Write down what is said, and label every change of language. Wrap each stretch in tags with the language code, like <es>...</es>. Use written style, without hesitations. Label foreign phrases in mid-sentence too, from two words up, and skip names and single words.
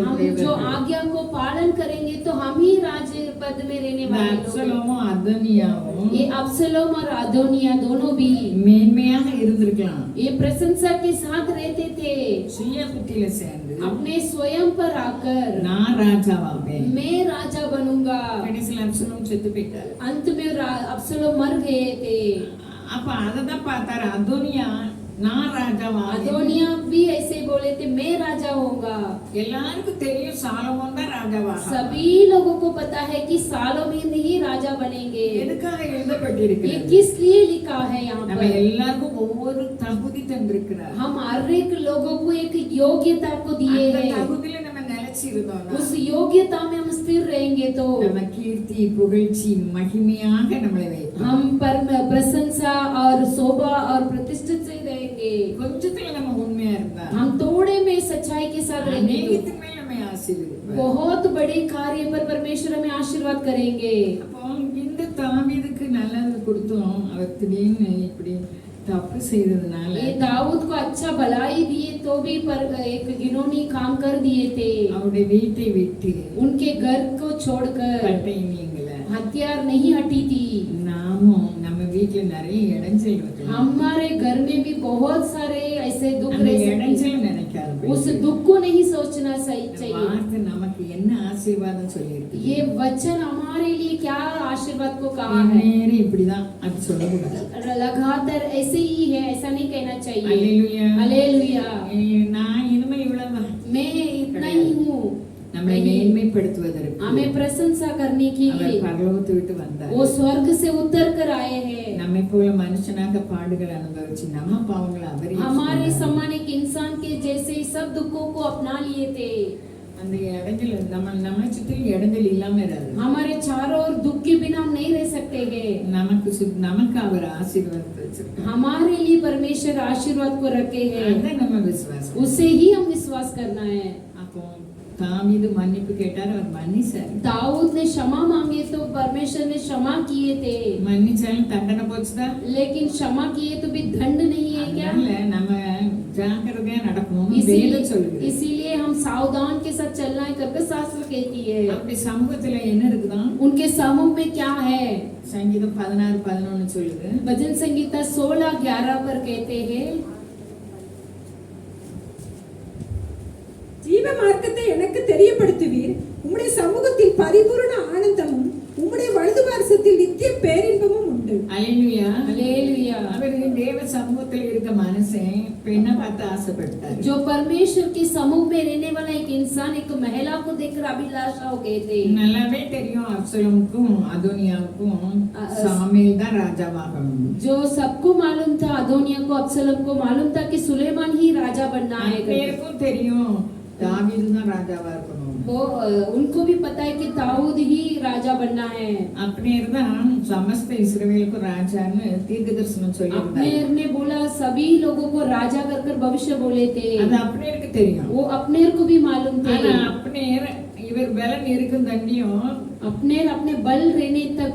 <hi>हम जो आज्ञा को पालन करेंगे तो हम ही राज पद में रहने वाले लोग हैं।</hi> <ta>அப்சலோமும் அதோனியாவும்</ta> <hi>ये अब्सलोम और अदोनिया दोनों भी</hi> <ta>மேன்மையாக இருந்திருக்கலாம்.</ta> <hi>ये प्रशंसा के साथ रहते थे।</hi> <ta>சுய புத்தியில சேர்ந்து</ta> <hi>अपने स्वयं पर आकर</hi> <ta>நான் ராஜாவாவேன்.</ta> <hi>मैं राजा बनूंगा।</hi> <ta>கடைசியில் அப்சலோம் செத்து போயிட்டாரு.</ta> <hi>अंत में अब्सलोम मर गए थे।</hi> <ta>அப்ப அததான் பார்த்தாரு அதோனியா நான் ராஜாவாவேன்.</ta> <hi>अदोनिया भी ऐसे बोले थे मैं राजा होऊंगा।</hi> <ta>எல்லாருக்கும் தெரியும் சாலமோன் தான் ராஜாவாக.</ta> <hi>सभी लोगों को पता है कि सालोमीन ही राजा बनेंगे।</hi> <ta>எதுக்காக</ta> <hi>ये</hi> <ta>எழுதப்பட்டிருக்கிறது?</ta> <hi>किस लिए लिखा है यहाँ</hi> <ta>நம்ம</ta> <hi>पर?</hi> <ta>எல்லாருக்கும் ஒவ்வொரு தகுதி தந்திருக்கிறார்.</ta> <hi>हम हर एक लोगों को एक योग्यता को दिए</hi> <ta>அந்த</ta> <hi>हैं।</hi> <ta>தகுதியில நம்ம நிலைச்சிருந்தோம்னா</ta> <hi>उस योग्यता में हम स्थिर रहेंगे तो</hi> <ta>நம்ம கீர்த்தி புகழ்ச்சி மகிமையாக நம்மளை வைக்கும்.</ta> <hi>हम पर प्रशंसा और शोभा और प्रतिष्ठित से रहेंगे।</hi> <ta>கொஞ்சத்துல நம்ம உண்மையா இருந்தா</ta> <hi>हम थोड़े में सच्चाई के साथ रहेंगे तो</hi> <ta>அநேகத்தின் மேல் நம்மை ஆசீர்வதிப்பார்.</ta> <hi>बहुत बड़े कार्य पर परमेश्वर हमें आशीर्वाद करेंगे।</hi> <ta>அப்போ இந்த தாவீதுக்கு நல்லது கொடுத்தோம், அவர் திடீர்னு இப்படி தப்பு செய்ததுனால</ta> <hi>ये दाऊद को अच्छा भलाई दिए तो भी पर एक घिनौनी काम कर दिए थे।</hi> <ta>அவருடைய வீட்டை விட்டு</ta> <hi>उनके घर को छोड़कर</hi> <ta>கட்டை நீங்கல.</ta> <hi>हथियार नहीं हटी थी।</hi> <ta>நாமும் நம்ம வீட்டுல நிறைய இடைஞ்சல் இருக்கலாம்.</ta> <hi>हमारे घर में भी बहुत सारे ऐसे दुख</hi> <ta>அந்த</ta> <hi>रह सकते</hi> <ta>இடைஞ்சல்</ta> <hi>हैं।</hi> <ta>நினைக்காது.</ta> <hi>उस दुख को नहीं सोचना सही</hi> <ta>இந்த</ta> <hi>चाहिए।</hi> <ta>வார்த்தை நமக்கு என்ன ஆசீர்வாதம் சொல்லியிருக்கு?</ta> <hi>ये वचन हमारे लिए क्या आशीर्वाद को कहा है।</hi> <ta>நேரம் இப்படிதான் அது சொல்லக்கூடாது.</ta> <hi>लगातार ऐसे ही है, ऐसा नहीं कहना चाहिए।</hi> <ta>அல்லேலூயா.</ta> <hi>हालेलुया।</hi> <ta>நான் இனிமே இவ்வளவுதான்.</ta> <hi>मैं इतना ही हूँ।</hi> <ta>நம்மை மேன்மைப்படுத்துவதற்கு</ta> <hi>हमें प्रशंसा करने के</hi> <ta>அவர்</ta> <hi>लिए</hi> <ta>பரலோகத்தை விட்டு வந்தார்.</ta> <hi>वो स्वर्ग से उतर कर आए हैं।</hi> <ta>நம்மை போல மனுஷனாக பாடுகள் அனுபவிச்சு நம்ம பாவங்களை அவரே</ta> <hi>हमारे</hi> <ta>சுமந்தார்.</ta> <hi>समान एक इंसान के जैसे ही सब दुखों को अपना लिए थे।</hi> <ta>அந்த இடைஞ்சல் நம்மளை சுற்றி இடைஞ்சல் இல்லாம இராது.</ta> <hi>हमारे चारों ओर दुख के बिना हम नहीं रह सकते हैं।</hi> <ta>நமக்கு அவர் ஆசீர்வாதத்தை வச்சிருக்கார்.</ta> <hi>हमारे लिए परमेश्वर आशीर्वाद को रखे हैं,</hi> <ta>அதான் நம்ம விசுவாசம்.</ta> <hi>उसे ही हम विश्वास करना है।</hi> <ta>அப்போ தாவீது மன்னிப்பு கேட்டார், அவர் மன்னிச்சார்.</ta> <hi>दाऊद ने क्षमा मांगे तो परमेश्वर ने क्षमा किए थे,</hi> <ta>மன்னிச்சாலும் தண்டனை போச்சுதான்.</ta> <hi>लेकिन क्षमा किए तो भी दंड नहीं है क्या?</hi> <ta>அதனால நம்ம ஜாக்கிரதையா நடக்கணும் வேதம் சொல்லுது.</ta> <hi>इसीलिए हम सावधान के साथ चलना है करके शास्त्र कहती है।</hi> <ta>அப்படி சமூகத்துல என்ன இருக்குதான்?</ta> <hi>उनके समूह में क्या है?</hi> <ta>சங்கீதம் 16:11 சொல்லுது.</ta> <hi>भजन संगीता 16:11 पर कहते हैं,</hi> <ta>ஜீவ மார்க்கத்தை எனக்கு தெரியப்படுத்துவீர். உம்முடைய சமூகத்தில் பரிபூரண ஆனந்தமும் உம்முடைய வலது பார்சத்தில் நித்திய பேரின்பமும் உண்டு. அல்லேலூயா.</ta> <hi>हालेलुया।</hi> <ta>அவருக்கு தேவ சமூகத்தில் இருக்க மனுஷன் பெண்ணை பார்த்து ஆசைப்பட்டார்.</ta> <hi>जो परमेश्वर के समूह में रहने वाला एक इंसान एक महिला को देखकर अभिलाषा हो गए थे।</hi> <ta>நல்லாவே தெரியும் அப்சலோமுக்கும் அதோனியாவுக்கும் சாமுவேல் தான் ராஜாவாகணும்.</ta> <hi>जो सबको मालूम था, अदोनिया को अब्सलोम को मालूम था कि सुलेमान ही राजा बनना है।</hi> <ta>அப்னேருக்கும் தெரியும் தாவீது தான் ராஜாவா இருக்கணும்.</ta> <hi>वो उनको भी पता है कि दाऊद ही राजा बनना है।</hi> <ta>அப்னேர் தான் समस्त இஸ்ரவேலுக்கு ராஜான்னு தீர்க்கதரிசனம் சொல்லியிருந்தார்.</ta> <hi>अब्नेर ने बोला, सभी लोगों को राजा कर भविष्य बोले थे।</hi> <ta>அது அப்னேருக்கு தெரியும்.</ta> <hi>वो अब्नेर को भी मालूम थे।</hi> <ta>ஆனா அப்னேர் இவர் பலன் இருக்கும் தண்டியும்</ta> <hi>अब्नेर अपने बल रहने तक</hi>